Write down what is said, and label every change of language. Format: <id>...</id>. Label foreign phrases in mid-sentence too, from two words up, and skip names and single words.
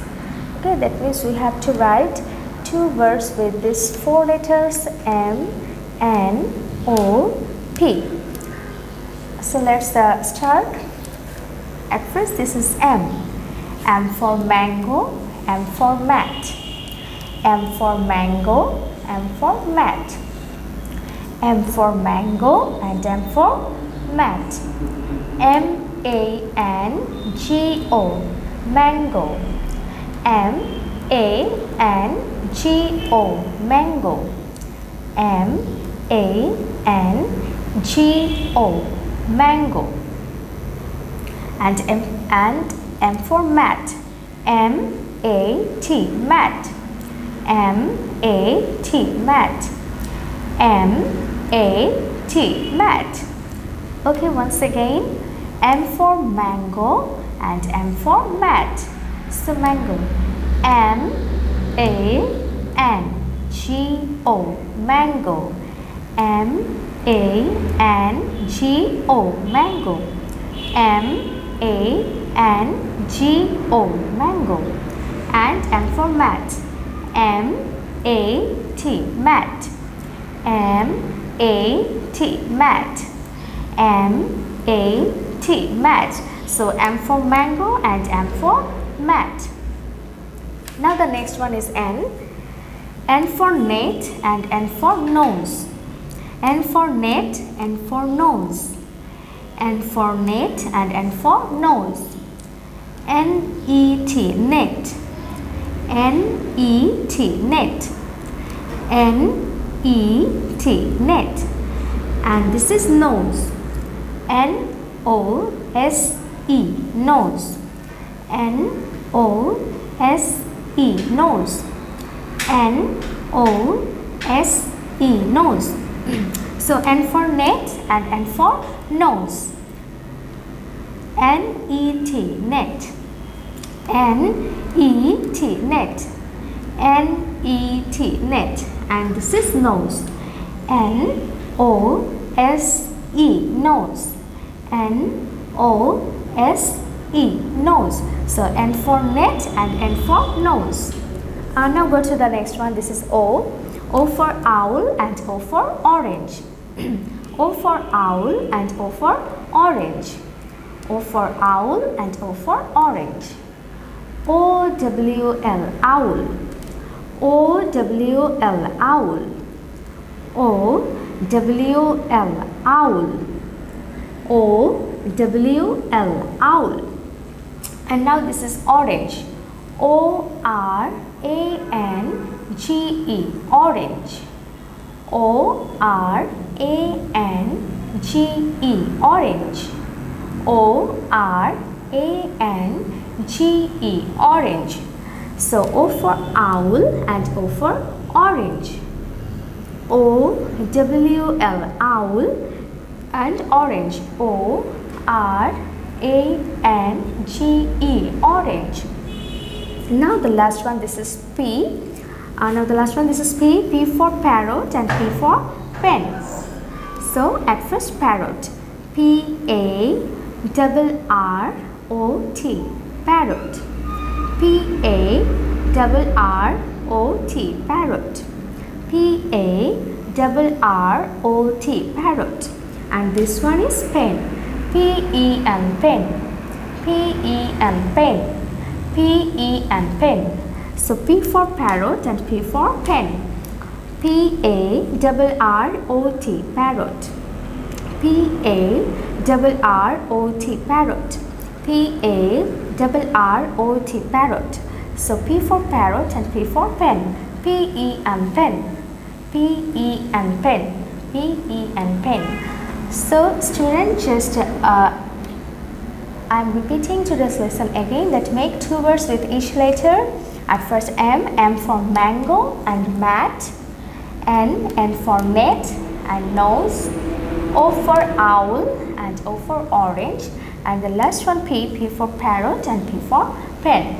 <en>Okay, that means we have to write two words with these four letters M, N, O, P. So let's start. At first, this is M. M for mango, M for mat. M for mango, M for mat. M for mango and M for mat. M-A-N-G-O, mango. M-A-N-G-O, mango. M-A-N-G-O, mango. And M for mat. M-A-T, mat. M-A-T, mat. M-A-T, mat. Okay, once again, M for mango and M for mat. So mango, M-A-N-G-O, mango. M-A-N-G-O, mango. M-A-N-G-O, mango. And M for mat. M-A-T, mat. M-A-T, mat. M-A-T, mat. So M for mango and M for mat. Now the next one is N. N for net and N for nose. N for net, N for nose. N for net and N for nose. N-E-T, net. N-E-T, net. N-E-T, net. And this is nose. N-O-S-E, nose. N-O-S-E, nose. N-O-S-E, nose. So N for net and N for nose. N-E-T, net. N-E-T, net. N-E-T, net. And this is nose. N-O-S-E, nose. N-O-S-E, nose. So N for net and N for nose. Now go to the next one. This is O. O for owl and O for orange. O for owl and O for orange. O for owl and O for orange. O-W-L, owl. O-W-L, owl. O-W-L, owl. O-W-L, owl. And now this is orange. O-R-A-N-G-E, orange. O-R-A-N-G-E, orange. O-R-A-N-G-E, orange. So O for owl and O for orange. O-W-L, owl and orange. O-R-A-N-G-E, orange. Now the last one, this is P. This is P. P for parrot and P for pen. So at first parrot. P-A-R-R-O-T, parrot. P-A-R-R-O-T, parrot. P-A-R-R-O-T, parrot. And this one is pen. P-E-N, pen. P-E-N, pen. P-E-N, pen. So P for parrot and P for pen. P-A-R-R-O-T, parrot. P-A-R-R-O-T, parrot. P-A-R-R-O-T, parrot. So P for parrot and P for pen. P-E-N, pen. P-E-N, pen. P-E-N, pen. So students, just I'm repeating today's lesson again, that make two words with each letter. At first M for mango and mat, N for net and nose, O for owl and O for orange, and the last one P for parrot and P for pen.</en>